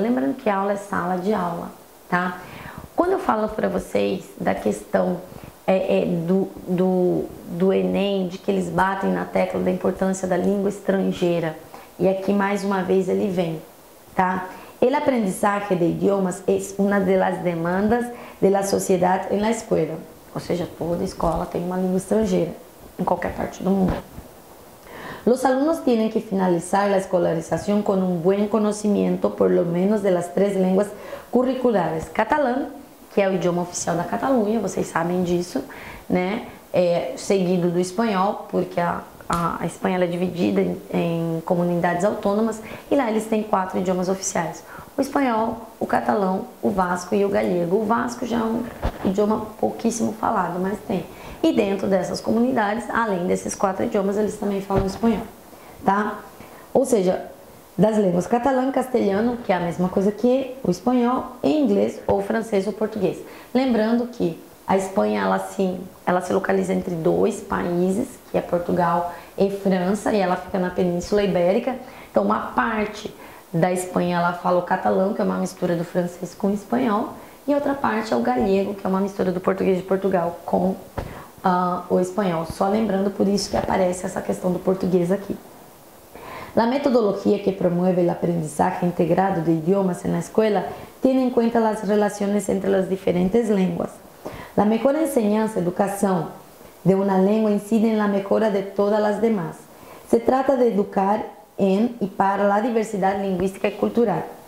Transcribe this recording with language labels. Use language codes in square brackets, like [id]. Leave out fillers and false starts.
[pt] Lembrando que aula é sala de aula, tá? Quando eu falo para vocês da questão do Enem, de que eles batem na tecla da importância da língua estrangeira, e aqui mais uma vez ele vem, tá? [es] El aprendizaje de idiomas es una de las demandas de la sociedad en la escuela, [pt] ou seja, toda escola tem uma língua estrangeira, em qualquer parte do mundo. [es] Los alumnos tienen que finalizar la escolarización con un buen conocimiento por lo menos de las 3 línguas curriculares. [pt] Catalão, que é o idioma oficial da Catalunha, vocês sabem disso, né? Seguido do espanhol, porque a Espanha ela é dividida em comunidades autônomas e lá eles têm 4 idiomas oficiais. O espanhol, o catalão, o vasco e o galego. O vasco já é um idioma pouquíssimo falado, mas tem. E dentro dessas comunidades, além desses 4 idiomas, eles também falam espanhol, tá? Ou seja, das línguas catalão e castelhano, que é a mesma coisa que o espanhol, em inglês ou francês ou português. Lembrando que a Espanha, ela se localiza entre 2 países, que é Portugal e França, e ela fica na Península Ibérica. Então, uma parte da Espanha, ela fala o catalão, que é uma mistura do francês com o espanhol, e outra parte é o galego, que é uma mistura do português de Portugal com o espanhol. Só lembrando, por isso que aparece essa questão do português aqui. [es] La metodología que promueve el aprendizaje integrado de idiomas en la escuela tiene en cuenta las relaciones entre las diferentes lenguas. La mejor enseñanza, educación de una lengua incide en la mejora de todas las demás. Se trata de educar en y para la diversidad lingüística y cultural.